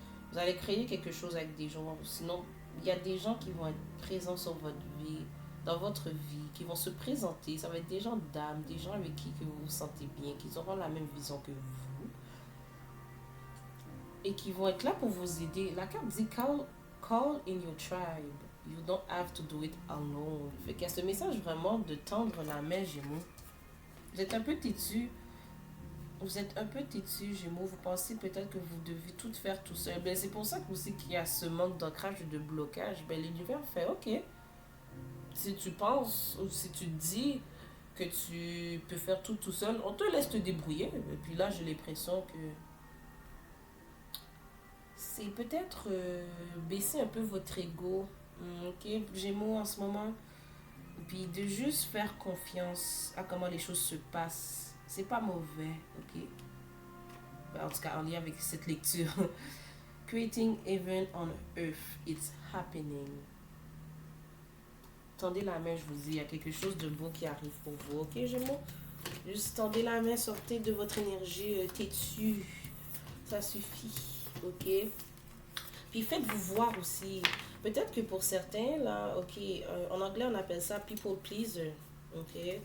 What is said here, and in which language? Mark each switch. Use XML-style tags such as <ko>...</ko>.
<fr>Vous allez créer quelque chose avec des gens. Sinon, il y a des gens qui vont être présents sur votre vie, dans votre vie, qui vont se présenter. Ça va être des gens d'âme, des gens avec qui que vous vous sentez bien, qui auront la même vision que vous et qui vont être là pour vous aider. La carte dit</fr> <en>call in your tribe. You don't have to do it alone.</en> <fr>Fait qu'il y a ce message vraiment de tendre la main, Gémeaux. Vous êtes un peu têtu. Vous êtes un peu têtu, Gémeaux. Vous pensez peut-être que vous devez tout faire tout seul. Ben, c'est pour ça que aussi qu'il y a ce manque d'ancrage et de blocage. Ben, l'univers fait OK. Si tu penses ou si tu dis que tu peux faire tout seul, on te laisse te débrouiller. Et puis là, j'ai l'impression que c'est peut-être baisser un peu votre ego. Ok, Gémeaux en ce moment. Puis de juste faire confiance à comment les choses se passent. C'est pas mauvais, ok? En tout cas, en lien avec cette lecture.</fr> <en>Creating heaven on earth, it's happening.</en> <fr>Tendez la main, je vous dis, il y a quelque chose de beau qui arrive pour vous, ok, Gémeaux? Juste tendez la main, sortez de votre énergie têtue. Ça suffit, ok? Puis faites-vous voir aussi. Peut-être que pour certains, là, ok, en anglais on appelle ça</fr> <en>people pleaser,</en> <fr>ok?</fr>